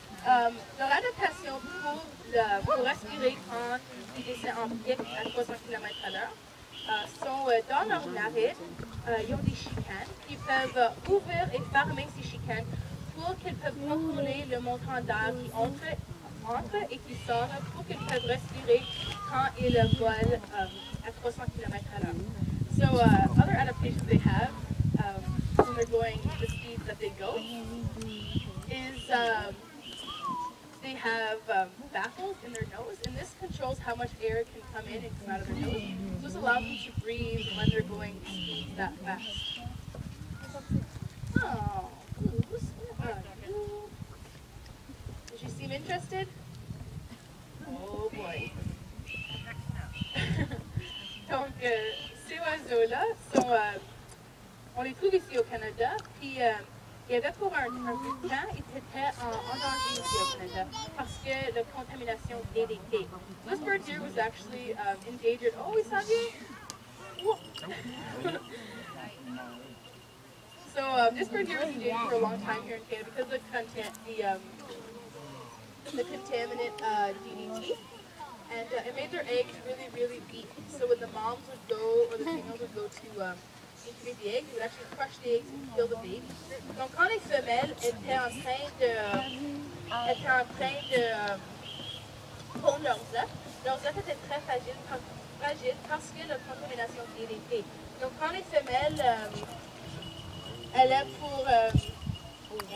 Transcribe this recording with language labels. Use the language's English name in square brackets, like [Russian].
[French] Leur adaptation pour respirer quand ils descendent en pic à 300 km/h sont dans leur narine, ils ont des chicanes qui peuvent ouvrir et fermer ces chicanes pour qu'ils peuvent contrôler le montant d'air qui entre et qui sort pour qu'ils peuvent respirer quand ils volent à 300 km/h. [English] So other adaptations they have when they're going the speeds that they go is they have baffles in their nose, and this controls how much air can come in and come out of their nose. So this allows them to breathe when they're going speeds that fast. Oh, did you seem interested? Oh boy. [French] Donc, ces oiseaux-là sont, on les trouve ici au Canada, puis il y avait pour un bout de temps, ils étaient en danger ici au Canada parce que la contamination DDT. [English] This bird here was actually endangered. Oh, we saw you. So this bird here was endangered for a long time here in Canada because of the contaminant DDT. And it made their eggs really, really weak. So when the moms would go, or the females would go to incubate the eggs, they would actually crush the eggs and kill the baby. [French] Donc quand les femelles étaient en train de pondre leurs œufs étaient très fragiles parce que la contamination DDT. Donc quand les femelles allaient pour...